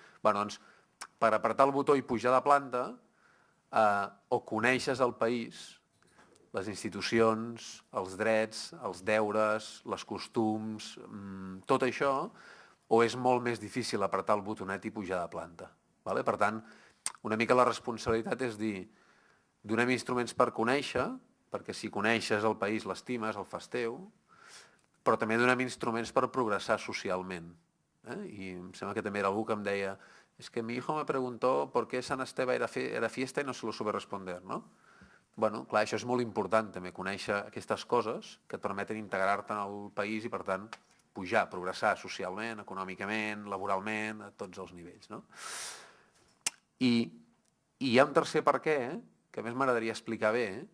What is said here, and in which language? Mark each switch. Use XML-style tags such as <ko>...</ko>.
<ca>Bueno, doncs, per apretar el botó i pujar de planta, o coneixes el país, les institucions, els drets, els deures, les costums, tot això, o és molt més difícil apretar el botonet i pujar de planta. Vale? Per tant, una mica la responsabilitat és dir, donem instruments per conèixer, perquè si coneixes el país l'estimes, el fas teu, però també donem instruments per progressar socialment. I em sembla que també era algú que em deia</ca> <es>es que mi hijo me preguntó por qué San Esteban era fiesta y no se lo supe responder,</es> <ca>no? Bueno, clar, això és molt important també, conèixer aquestes coses que et permeten integrar-te en el país i, per tant, pujar, progressar socialment, econòmicament, laboralment, a tots els nivells, no? I hi ha un tercer per què, que a més m'agradaria explicar bé.</ca>